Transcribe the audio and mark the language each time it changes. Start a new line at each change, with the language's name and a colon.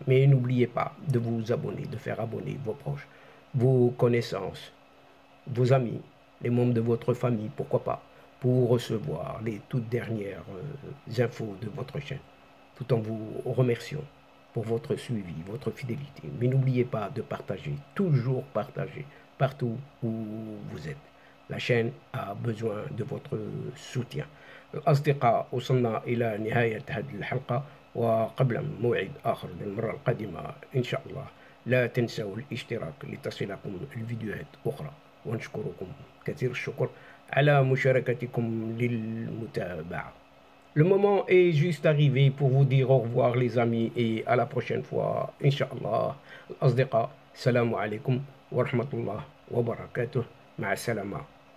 French: Mais n'oubliez pas de vous abonner, de faire abonner vos proches, vos connaissances, vos amis, les membres de votre famille, pourquoi pas, pour recevoir les toutes dernières infos de votre chaîne, tout en vous remerciant pour votre suivi, votre fidélité. Mais n'oubliez pas de partager, toujours partager, partout où vous êtes. La chaîne a besoin de votre soutien.
Arabic: الأصدقاء وصلنا إلى نهاية هذه الحلقة، وقبل موعد آخر للمرة القادمة إن شاء الله لا تنسوا الاشتراك لتصلكم الفيديوهات أخرى، ونشكركم كثير الشكر على مشاركتكم للمتابعة.
French: Le moment est juste arrivé pour vous dire au revoir les amis et à la prochaine fois Inch'Allah.
Arabic: الأصدقاء السلام عليكم ورحمة الله وبركاته. مع السلامة.